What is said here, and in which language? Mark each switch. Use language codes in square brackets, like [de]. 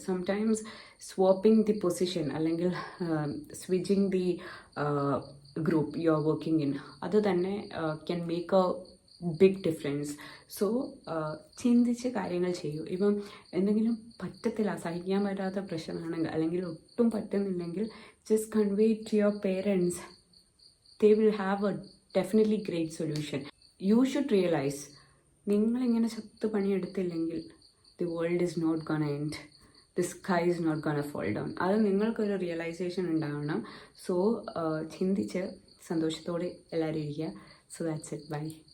[en] sometimes swapping the position [ml] അല്ലെങ്കിൽ [en] switching the group you are working in, [ml] അത് തന്നെ [en] Can make a big difference. [ml] So ചിന്തിച്ച് കാര്യങ്ങൾ ചെയ്യൂ. ഇപ്പം എന്തെങ്കിലും പറ്റത്തില്ല, സഹിക്കാൻ പറ്റാത്ത പ്രശ്നമാണെങ്കിൽ അല്ലെങ്കിൽ ഒട്ടും പറ്റുന്നില്ലെങ്കിൽ [en] just convey it to your parents. They will have a definitely great solution. You should realize, [ml] നിങ്ങളിങ്ങനെ ശക്തി പണിയെടുത്തില്ലെങ്കിൽ [en] the world is not gonna end. The sky is not gonna fall down. [ml] അത് നിങ്ങൾക്കൊരു റിയലൈസേഷൻ ഉണ്ടാവണം. സോ ചിന്തിച്ച് സന്തോഷത്തോടെ എല്ലാവരും ഇരിക്കുക. [en] So that's it. Bye.